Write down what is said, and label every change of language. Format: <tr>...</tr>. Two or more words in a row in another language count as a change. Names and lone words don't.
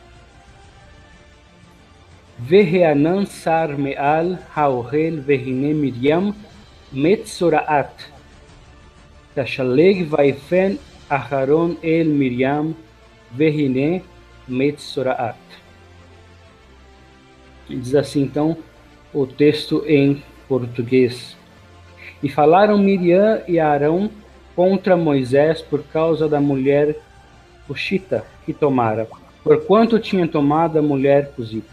<he>והענן שר מעל האוהל, והנה מרים מצורעת. תשלג ויפן אהרון אל מרים, והנה מצורעת.</he> <pt>Diz assim então o texto em português. E falaram Miriam e Arão contra Moisés por causa da mulher cuxita que tomara, porquanto tinha tomado a mulher cusita.</pt>